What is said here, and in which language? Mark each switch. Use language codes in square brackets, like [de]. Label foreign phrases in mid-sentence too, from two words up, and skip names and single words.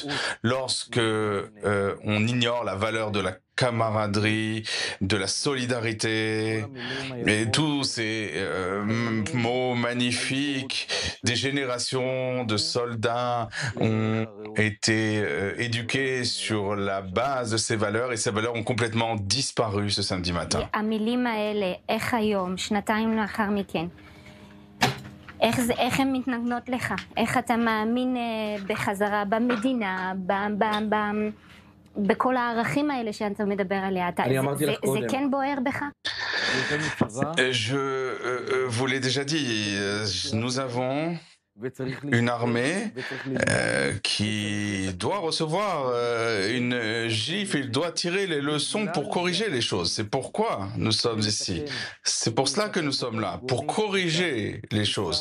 [fr] Lorsque on ignore la valeur de la camaraderie, de la solidarité, et tous ces mots magnifiques, des générations de soldats ont été éduqués sur la base de ces valeurs et ces valeurs ont complètement disparu ce samedi matin. [he] איך הן מתנגנות לך? איך אתה מאמין בחזרה במדינה, בכל הערכים האלה שאתה מדבר עליה? זה כן בוער בך? [fr] Je vous l'ai déjà dit, nous avons une armée qui doit recevoir une gifle, il doit tirer les leçons pour corriger les choses. C'est pourquoi nous sommes ici. C'est pour cela que nous sommes là, pour corriger les choses.